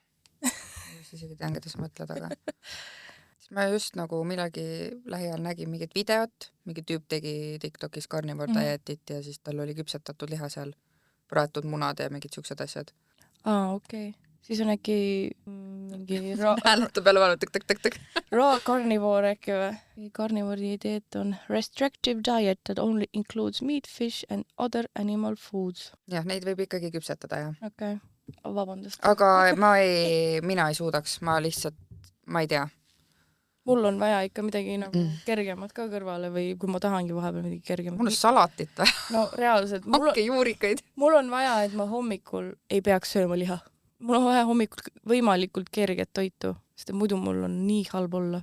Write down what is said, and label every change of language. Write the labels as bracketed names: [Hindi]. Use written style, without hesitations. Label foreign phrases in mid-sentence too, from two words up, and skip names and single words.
[Estonian] Isegi tean, keda sa mõtled, aga siis ma just nagu millegi lähiajal nägin mingit videot, mingi tüüp tegi TikTokis karnivoor dieetit ja siis tal oli küpsetatud liha seal, praetud munad ja mingid siuksed asjad. Okei. Siis on äkki mingi hääleta peale vaadata, tõk. [English] Raw carnivore [Estonian] äkki või? [English] Carnivore [Estonian] dieet on [English] restrictive diet that only includes meat, fish and other animal foods. [Estonian] Jah, neid võib ikkagi küpsetada, jah. Okei. Vabandust. Aga mina ei suudaks, ma ei tea. Mul on vaja ikka midagi nagu kergemat ka kõrvale või kui ma tahangi vahepeal midagi kergemat. Mul on salatit või? No reaalselt. Hakkejuurikaid. Mul on vaja, et ma hommikul ei peaks sööma liha. Mul on vaja hommikul võimalikult kerget toitu, sest muidu mul on nii halb olla.